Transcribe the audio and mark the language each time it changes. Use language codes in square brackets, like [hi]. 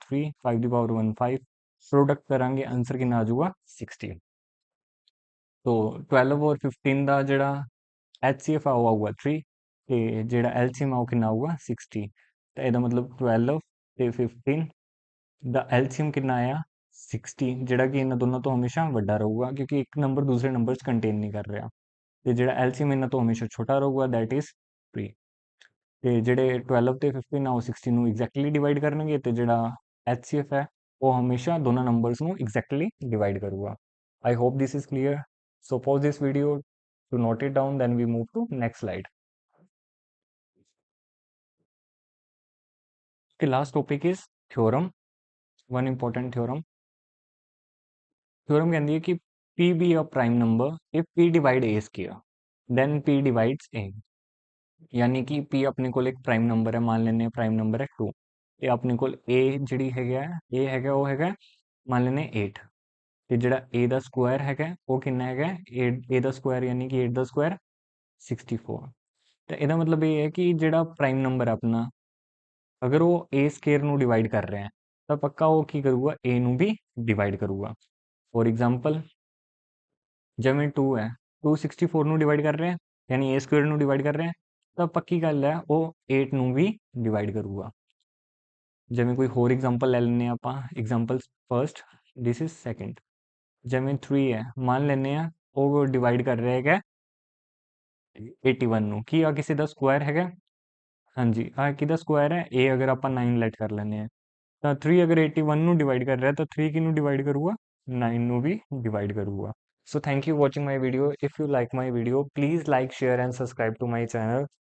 [pa] 3, 5 ਦੀ power 1 5, product करांगे answer कितना आ जाऊगा 60। तो 12 और 15 ਦਾ ਜਿਹੜਾ HCF ਆਊਗਾ 3 ਤੇ ਜਿਹੜਾ LCM ਆਊ ਕਿੰਨਾ ਆਊਗਾ 60। ਤਾਂ ਇਹਦਾ ਮਤਲਬ 12 ਤੇ 15 ਦਾ LCM ਕਿੰਨਾ ਆਇਆ 60, ਜਿਹੜਾ ਕਿ ਇਹਨਾਂ ਦੋਨਾਂ ਤੋਂ ਹਮੇਸ਼ਾ ਵੱਡਾ ਰਹੂਗਾ ਕਿਉਂਕਿ ਇੱਕ ਨੰਬਰ ਦੂਸਰੇ ਨੰਬਰ 'ਚ ਕੰਟੇਨ ਨਹੀਂ ਕਰ ਰਿਹਾ। ਤੇ ਜਿਹੜਾ LCM ਇਹਨਾਂ ਤੋਂ ਹਮੇਸ਼ਾ ਛੋਟਾ ਰਹੂਗਾ ਦੈਟ ਇਜ਼ 3। ਤੇ ਜਿਹੜੇ 12 ਤੇ 15 ਆ ਉਹ 60 ਨੂੰ ਐਗਜ਼ੈਕਟਲੀ ਡਿਵਾਈਡ ਕਰਨਗੇ ਤੇ ਜਿਹੜਾ HCF ਹੈ ਉਹ ਹਮੇਸ਼ਾ ਦੋਨਾਂ ਨੰਬਰਸ ਨੂੰ ਐਗਜ਼ੈਕਟਲੀ ਡਿਵਾਈਡ ਕਰੂਗਾ। [en] I hope this is clear. So pause this video to note it down, then we move to next slide. The last topic is theorem. One important theorem. Theorem [hi] कहती है कि [en] P be a prime number if P divide A square, then P divides A. [pa] यानी कि p अपने कोल एक prime number है, मान लेने प्राइम नंबर है 2 ਤੇ ਆਪਣੇ ਕੋਲ a ਜਿਹੜੀ ਹੈਗਾ a ਹੈਗਾ ਉਹ ਹੈਗਾ ਮੰਨ ਲੈਨੇ 8 ਤੇ ਜਿਹੜਾ a ਦਾ ਸਕੁਆਇਰ ਹੈਗਾ ਉਹ ਕਿੰਨਾ ਹੈਗਾ 8 a ਦਾ ਸਕੁਆਇਰ ਯਾਨੀ ਕਿ 8 ਦਾ ਸਕੁਆਇਰ 64 ਤੇ ਇਹਦਾ ਮਤਲਬ ਇਹ ਹੈ ਕਿ ਜਿਹੜਾ ਪ੍ਰਾਈਮ ਨੰਬਰ ਹੈ ਆਪਣਾ ਅਗਰ ਉਹ a ਸਕੁਆਇਰ ਨੂੰ ਡਿਵਾਈਡ ਕਰ ਰਿਹਾ ਹੈ ਤਾਂ ਪੱਕਾ ਉਹ ਕੀ ਕਰੂਗਾ a ਨੂੰ ਵੀ ਡਿਵਾਈਡ ਕਰੂਗਾ। ਫੋਰ ਐਗਜ਼ਾਮਪਲ ਜਿਵੇਂ 2 ਹੈ 2 64 ਨੂੰ ਡਿਵਾਈਡ ਕਰ ਰਿਹਾ ਹੈ ਯਾਨੀ a ਸਕੁਆਇਰ ਨੂੰ ਡਿਵਾਈਡ ਕਰ ਰਿਹਾ ਹੈ ਤਾਂ ਪੱਕੀ ਗੱਲ ਹੈ ਉਹ 8 ਨੂੰ ਵੀ ਡਿਵਾਈਡ ਕਰੂਗਾ। ਜਿਵੇਂ ਕੋਈ ਹੋਰ ਐਗਜ਼ਾਮਪਲ ਲੈ ਲੈਂਦੇ ਹਾਂ ਆਪਾਂ example first this is second ਜਿਵੇਂ 3 ਹੈ ਮੰਨ ਲੈਂਦੇ ਹਾਂ ਉਹ ਡਿਵਾਈਡ ਕਰ ਰਿਹਾ ਹੈਗਾ 81 ਨੂੰ ਕੀ ਆ ਕਿਸੇ ਦਾ ਸਕੁਆਇਰ ਹੈਗਾ ਹਾਂਜੀ ਆ ਕਿਹਦਾ ਸਕੁਆਇਰ ਹੈ a ਅਗਰ ਆਪਾਂ 9 ਲੈਟ ਕਰ ਲੈਂਦੇ ਹਾਂ ਤਾਂ 3 ਅਗਰ 81 ਨੂੰ ਡਿਵਾਈਡ ਕਰ ਰਿਹਾ ਤਾਂ 3 ਕਿਹਨੂੰ ਡਿਵਾਈਡ ਕਰੂਗਾ 9 ਨੂੰ ਵੀ ਡਿਵਾਈਡ ਕਰੂਗਾ। [en] So thank you watching my video. If you like my video, please like, share and subscribe to my channel.